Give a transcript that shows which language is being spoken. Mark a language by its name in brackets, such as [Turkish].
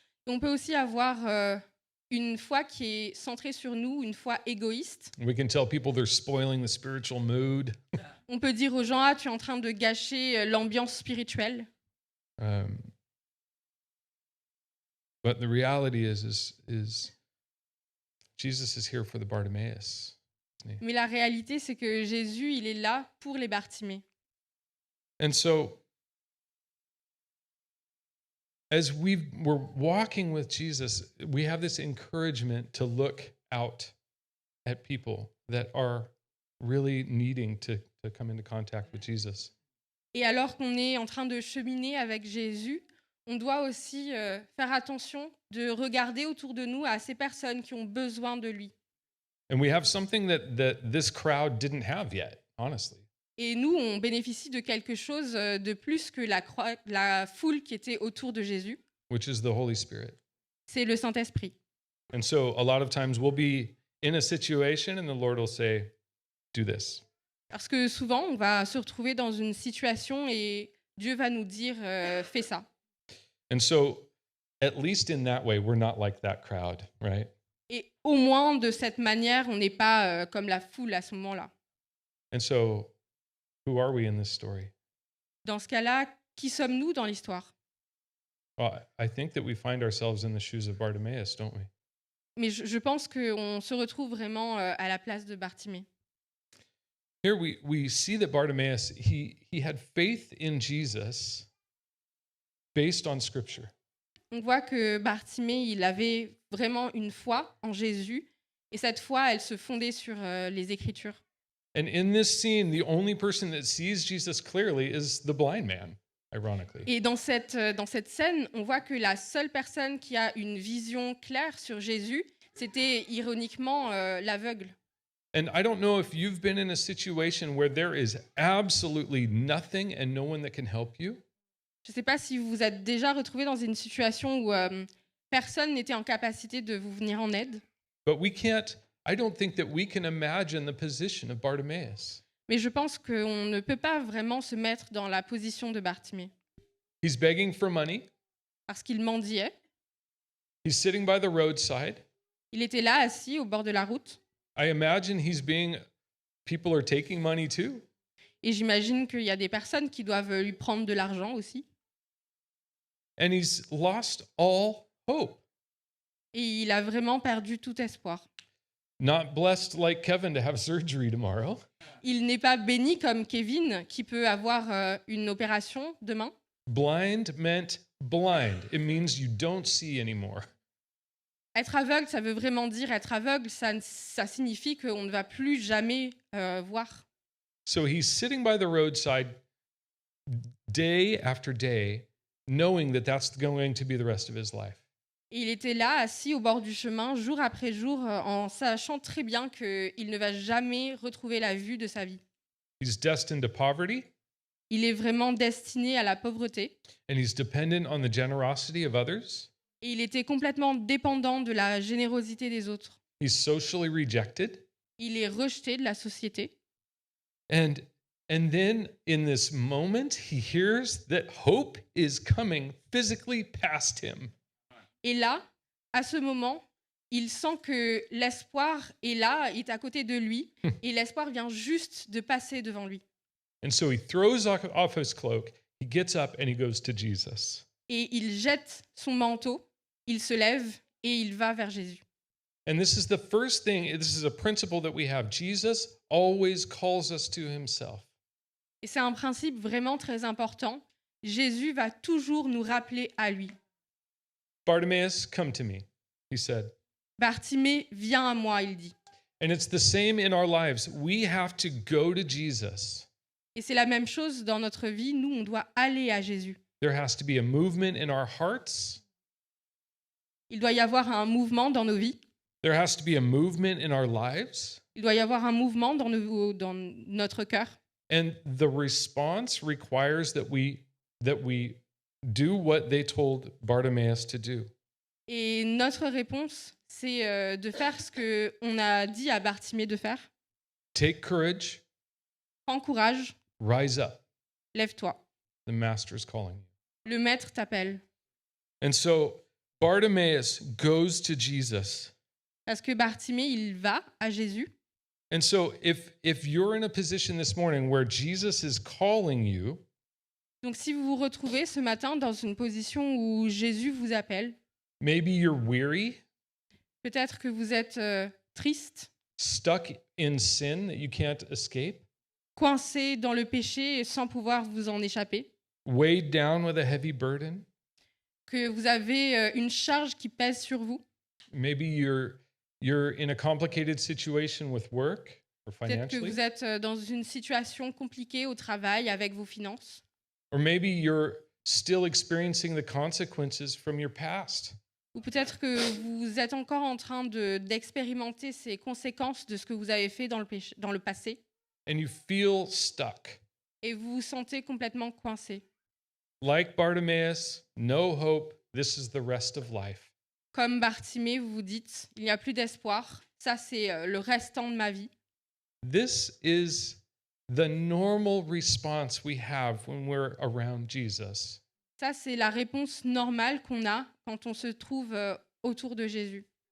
[French] Et on peut aussi avoir une foi qui est centrée sur nous, une foi égoïste. [English] We can tell people they're spoiling the spiritual mood. [French] On peut dire aux gens, ah, tu es en train de gâcher l'ambiance spirituelle. [English] But the reality is Jesus is here for the Bartimaeus. [French] Mais la réalité, c'est que Jésus, il est là pour les Bartimées. [English] And so, as we're walking with Jesus, we have this encouragement to look out at people that are really needing to come into contact with Jesus. [French] Et alors qu'on est en train de cheminer avec Jésus, on doit aussi faire attention de regarder autour de nous à ces personnes qui ont besoin de lui. [English] And we have something that this crowd didn't have yet, honestly. [French] Et nous, on bénéficie de quelque chose de plus que la foule qui était autour de Jésus. [English] Which is the Holy Spirit. [French] C'est le Saint-Esprit. [English] And so a lot of times we'll be in a situation and the Lord will say, do this. [French] Parce que souvent, on va se retrouver dans une situation et Dieu va nous dire fais ça. [English] And so, at least in that way, we're not like that crowd, right? [French] Et au moins, de cette manière, on n'est pas comme la foule à ce moment-là. [English] And so, who are we in this story? [French] Dans ce cas-là, qui sommes-nous dans l'histoire? [English] Well, I think that we find ourselves in the shoes of Bartimaeus, don't we? [French] Mais je pense qu'on se retrouve vraiment à la place de Bartimée. [English] Here we see that Bartimaeus, he had faith in Jesus based on Scripture. [French] On voit que Bartimée, il avait vraiment une foi en Jésus, et cette foi, elle se fondait sur les Écritures. [English] And in this scene, the only person that sees Jesus clearly is the blind man, ironically. [French] Et dans cette scène, on voit que la seule personne qui a une vision claire sur Jésus, c'était ironiquement l'aveugle. [English] And I don't know if you've been in a situation where there is absolutely nothing and no one that can help you. [French] Je ne sais pas si vous vous êtes déjà retrouvé dans une situation où personne n'était en capacité de vous venir en aide. [English] But I don't think that we can imagine the position of Bartimaeus. [French] Mais je pense qu'on ne peut pas vraiment se mettre dans la position de Bartimée. [English] He's begging for money. [French] Parce qu'il mendiait. [English] He's sitting by the roadside. [French] Il était là, assis au bord de la route. [English] I imagine people are taking money too. [French] Et j'imagine qu'il y a des personnes qui doivent lui prendre de l'argent aussi. [English] and he's lost all hope. [French] Et il a vraiment perdu tout espoir. [English] Not blessed like Kevin to have surgery tomorrow. [French] Il n'est pas béni comme Kevin qui peut avoir une opération demain. [English] Blind meant blind. It means you don't see anymore. [French] Être aveugle, ça veut vraiment dire être aveugle, ça signifie qu'on ne va plus jamais voir. [English] So he's sitting by the roadside day after day, knowing that that's going to be the rest of his life. [French] Et il était là, assis au bord du chemin, jour après jour, en sachant très bien qu'il ne va jamais retrouver la vue de sa vie. [English] He's destined to poverty, [French] Il est vraiment destiné à la pauvreté. [English] and he's dependent on the generosity of others. [French] Et il était complètement dépendant de la générosité des autres. [English] He's socially rejected. [French] Il est rejeté de la société. [English] And then in this moment, he hears that hope is coming physically past him. [French] Et là, à ce moment, il sent que l'espoir est là, est à côté de lui, et l'espoir vient juste de passer devant lui. [English] And so he throws off his cloak, he gets up, and he goes to Jesus. [French] Et il jette son manteau, il se lève et il va vers Jésus. [English] And this is the first thing, this is a principle that we have. Jesus always calls us to himself. [French] Et c'est un principe vraiment très important. Jésus va toujours nous rappeler à lui. [English] Bartimaeus, come to me, he said. [French] Bartimée, viens à moi, il dit. [English] And it's the same in our lives. We have to go to Jesus. [French] Et c'est la même chose dans notre vie. Nous, on doit aller à Jésus. [English] There has to be a movement in our hearts. [French] Il doit y avoir un mouvement dans nos vies. [English] There has to be a movement in our lives. [French] Il doit y avoir un mouvement dans notre cœur. [English] And the response requires that we do what they told Bartimaeus to do. [French] Et notre réponse, c'est de faire ce qu'on a dit à Bartimée de faire. [English] Take courage, [French] Prends courage, [English] rise up. [French] lève-toi. [English] The master is calling you. [French] Le maître t'appelle. [English] And so Bartimaeus goes to Jesus. [French] Parce que Bartimée, il va à Jésus. [English] And so if you're in a position this morning where Jesus is calling you, [French] Donc si vous vous retrouvez ce matin dans une position où Jésus vous appelle, [English] maybe you're weary, [French] peut-être que vous êtes triste, [English] stuck in sin that you can't escape, [French] coincé dans le péché sans pouvoir vous en échapper, [English] weighed down with a heavy burden. [French] que vous avez une charge qui pèse sur vous. [English] Maybe you're in a complicated situation with work or [French] Peut-être que [English] financially. [French] vous êtes dans une situation compliquée au travail avec vos finances. [English] Or maybe you're still experiencing the consequences from your past. [French] Ou peut-être que vous êtes encore en train d'expérimenter ces conséquences de ce que vous avez fait dans le passé [English] And you feel stuck. [French] et vous vous sentez complètement coincé. [English] Like Bartimaeus, no hope, this is the rest of life. [French] Comme Bartimée, vous vous dites, il n'y a plus d'espoir, ça c'est le restant de ma vie. [English] This is the normal response we have when we're around Jesus. [French] Ça c'est la réponse normale qu'on a quand on se trouve autour de Jésus.